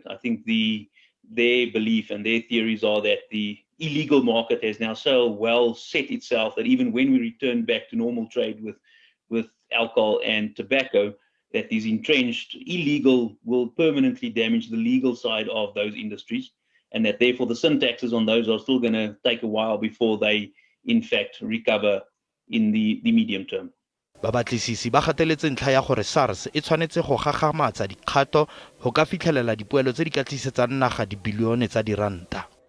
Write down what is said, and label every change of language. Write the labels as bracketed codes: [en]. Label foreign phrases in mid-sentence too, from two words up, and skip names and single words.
[en] I think their belief and their theories are that the illegal market has now so well set itself that even when we return back to normal trade with alcohol and tobacco, that these entrenched illegal will permanently damage the legal side of those industries, and that therefore the sin taxes on those are still going to take a while before they in fact recover in the medium term. [tn] Babatlisisi ba gateletse ntlha ya gore SARS e tshwanetse go gagamatsa dikgato go ka fitlhelela dipoelo tse di ka tlisetsang naga dibilione tsa diranta.